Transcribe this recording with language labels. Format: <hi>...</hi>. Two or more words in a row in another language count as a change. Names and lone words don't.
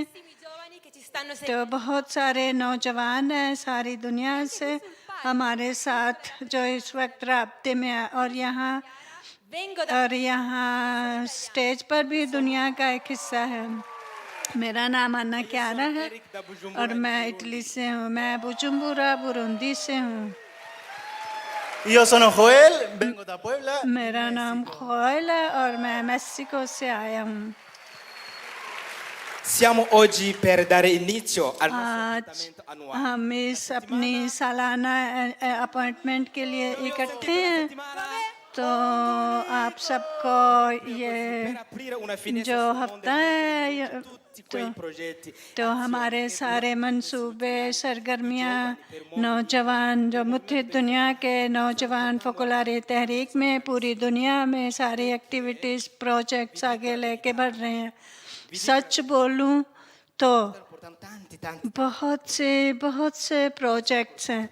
<hi>तो बहुत सारे नौजवान हैं सारी दुनिया से हमारे साथ जो इस वक्त राब्ते में है, और यहाँ स्टेज पर भी दुनिया का एक हिस्सा है। मेरा नाम अन्ना क्यारा है और मैं इटली से हूँ। मैं बुजुम्बुरा बुरुंदी से हूँ।</hi> <it>Io sono Joel, vengo da Puebla.</it> <hi>मेरा नाम खोयल है और मैं मैक्सिको से आया हूँ।</hi> <it>Siamo oggi per dare inizio al nostro</it> <hi>आज</hi> <it>appuntamento annuale.</it> <hi>हम इस अपनी सालाना अपॉइंटमेंट के लिए इकट्ठे हैं, तो आप सबको ये</hi> <it>Per aprire una finestra</it> <hi>जो</hi> <it>sul mondo</it> <hi>हफ्ता है</hi> <it>tutti quei progetti.</it> <hi>तो हमारे सारे मंसूबे सरगर्मियाँ नौजवान जो मुत्तहिद दुनिया के नौजवान फोकोलारी तहरीक में पूरी दुनिया में सारी</hi> <en>activities projects</en> <hi>आगे लेके बढ़ रहे हैं। सच बोलूं तो बहुत से प्रोजेक्ट्स हैं।</hi>